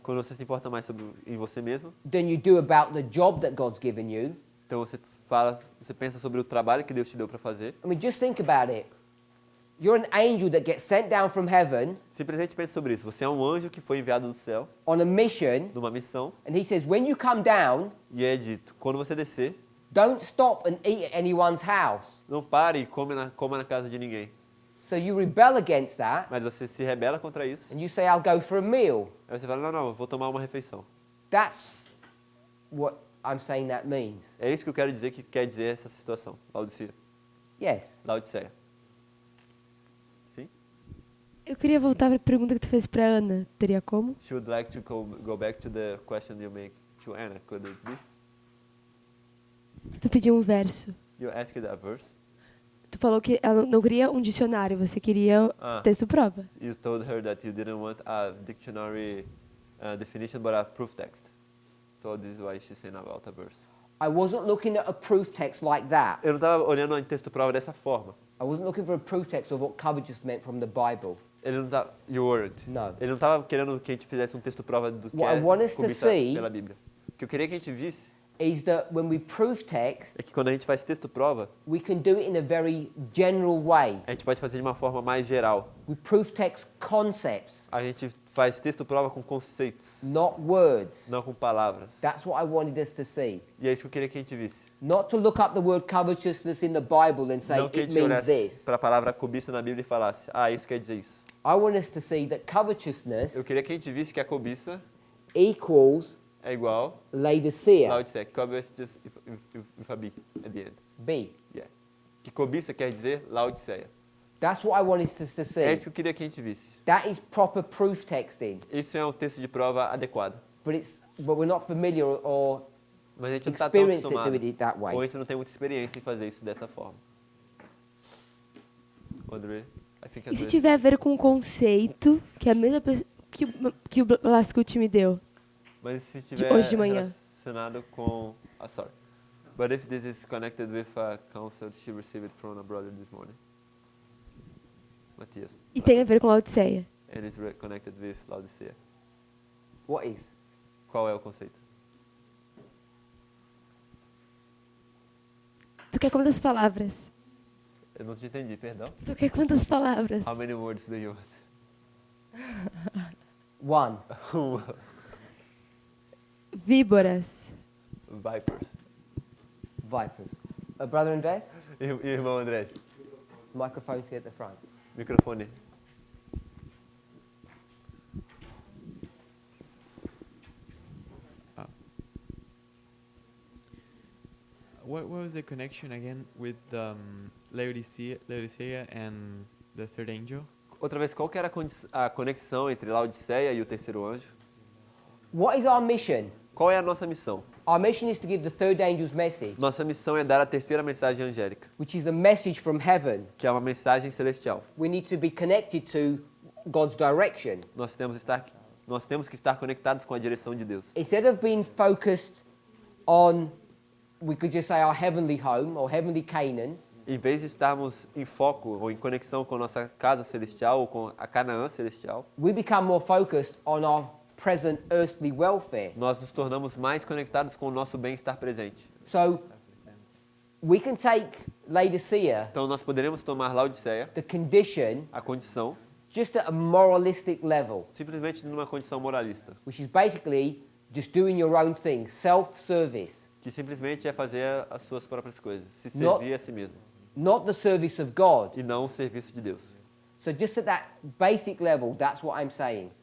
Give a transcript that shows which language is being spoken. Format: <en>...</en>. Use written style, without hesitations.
<pt>Quando você se importa mais em você mesmo,</pt> <en>than you do about the job that God's given you,</en> <pt>então você pensa sobre o trabalho que Deus te deu para fazer.</pt> <en>I mean, just think about it. You're an angel that gets sent down from heaven</en> <pt>Simplesmente pense sobre isso. Você é um anjo que foi enviado do céu</pt> <en>on a mission,</en> <pt>numa missão</pt> <en>and he says, when you come down,</en> <pt>e é dito, quando você descer,</pt> <en>don't stop and eat at anyone's house.</en> <pt>não pare e coma na casa de ninguém.</pt> <en>So you rebel against that,</en> <pt>Mas você se rebela contra isso.</pt> <en>and you say, I'll go for a meal.</en> <pt>Aí você fala, não, eu vou tomar uma refeição.</pt> <en>That's what I'm saying that means.</en> <pt>É isso que eu quero dizer que quer dizer essa situação.</pt> <en>Laodicea. Yes.</en> <pt>Laodiceia. Eu queria voltar para a pergunta que tu fez para Ana. Teria como?</pt> <en>She would like to go back to the question you make to Anna. Could it be?</en> <pt>Tu pediu um verso.</pt> <en>You asked a verse.</en> <pt>Tu falou que ela não queria um dicionário, você queria texto prova.</pt> <en>You told her that you didn't want a dictionary definition, but a proof text. So this is why she's saying about a verse. I wasn't looking at a proof text like that.</en> <pt>Eu não estava olhando o texto prova dessa forma.</pt> <en>I wasn't looking for a proof text of what covetous meant from the Bible.</en> <pt>Ele não tá,</pt> <en>you weren't. No.</en> <pt>Ele não estava querendo que a gente fizesse um texto prova do que</pt> <en>What I</en> <pt>é</pt> <en>want us to</en> <pt>cobiça</pt> <en>see-</en> <pt>pela Bíblia. O que eu queria que a gente visse</pt> <en>Is that when we prove text,</en> <pt>é que quando a gente faz texto prova,</pt> <en>we can do it in a very general way.</en> <pt>a gente pode fazer de uma forma mais geral.</pt> <en>We prove text concepts,</en> <pt>A gente faz texto prova com conceitos,</pt> <en>not words.</en> <pt>não com palavras.</pt> <en>That's what I wanted us to see.</en> <pt>E é isso que eu queria que a gente visse.</pt> <en>Not to look up the word covetousness in the Bible and say</en> <pt>Não que a</pt> <en>it</en> <pt>gente</pt> <en>means</en> <pt>olhasse</pt> <en>this.</en> <pt>para a palavra cobiça na Bíblia e falasse, isso quer dizer isso.</pt> <en>I want us to see that covetousness</en> <pt>Eu queria que a gente visse que a cobiça</pt> <en>equals</en> <pt>é igual</pt> <en>Laodicea.</en> <pt>Laodicea.</pt> <en>Cobiça just with a B at the end. B. Yeah.</en> <pt>Que cobiça quer dizer Laodiceia.</pt> <en>That's what I want us to</en> <pt>É</pt> <en>see.</en> <pt>isso que eu queria que a gente visse.</pt> <en>That is proper proof texting,</en> <pt>Isso é um texto de prova adequado.</pt> <en>but we're not familiar or</en> <pt>Mas a gente não está tão</pt> <en>experienced at</en> <pt>acostumado.</pt> <en>doing it that</en> <pt>Ou a</pt> <en>way.</en> <pt>gente não tem muita experiência em fazer isso dessa forma.</pt> <en>André, I think</en> <pt>E se André... tiver a ver com o conceito que a mesma pessoa que o Blascut me deu? Mas se tiver hoje de manhã. relacionado com... sorry.</pt> <en>But if this is connected with a counsel she received from a brother this morning. Matias.</en> <pt>E tem a ver com Laodiceia.</pt> <en>And it's connected with Laodicea. What is?</en> <pt>Qual é o conceito? Tu quer quantas palavras? Eu não te entendi, perdão. Tu quer quantas palavras?</pt> <en>How many words do you One. want?</en> <pt>Víboras.</pt> <en>Vipers. Vipers. Brother Andres,</en> <pt>E irmão André,</pt> <en>microphone's here at the front.</en> <pt>microfone.</pt> <en>What was the connection again with Laodicea and the third angel?</en> <pt>Outra vez, qual que era a conexão entre Laodiceia e o terceiro anjo?</pt> <en>What is our mission?</en> <pt>Qual é a nossa missão?</pt> <en>Our mission is to give the third angel's message,</en> <pt>Nossa missão é dar a terceira mensagem angélica,</pt> <en>which is a message from heaven.</en> <pt>que é uma mensagem celestial.</pt> <en>We need to be connected to God's direction.</en> <pt>Nós temos que estar conectados com a direção de Deus.</pt> <en>Instead of being focused on, we could just say, our heavenly home or heavenly Canaan,</en> <pt>Em vez de estarmos em foco ou em conexão com nossa casa celestial ou com a Canaã celestial,</pt> <en>we become more focused on our present earthly welfare.</en> <pt>nós nos tornamos mais conectados com o nosso bem-estar presente.</pt> <en>So we can take Laodicea,</en> <pt>Então nós poderemos tomar Laodiceia,</pt> <en>the condition,</en> <pt>a condição,</pt> <en>just at a moralistic level,</en> <pt>simplesmente numa condição moralista,</pt> <en>which is basically just doing your own thing, self-service,</en> <pt>que simplesmente é fazer as suas próprias coisas, se</pt> <en>Not-</en> <pt>servir a si mesmo,</pt> <en>not the service of God.</en> <pt>e não o serviço de Deus.</pt> <en>So just at that basic level, that's what I'm saying.</en>